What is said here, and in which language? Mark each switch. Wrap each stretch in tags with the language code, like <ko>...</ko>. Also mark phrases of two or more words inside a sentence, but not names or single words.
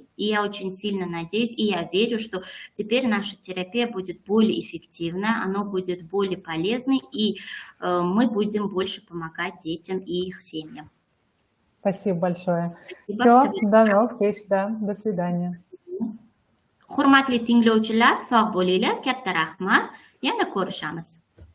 <ru>И я очень сильно надеюсь, и я верю, что теперь наша терапия будет более эффективной, она будет более полезной, и мы будем больше помогать детям и их семьям. Спасибо большое. Спасибо. Все, до новых встреч, да, до свидания.</ru> <uz>Hurmatli tinglovchilar, sog' bo'linglar, katta rahmat. Yana ko'rishamiz.</uz>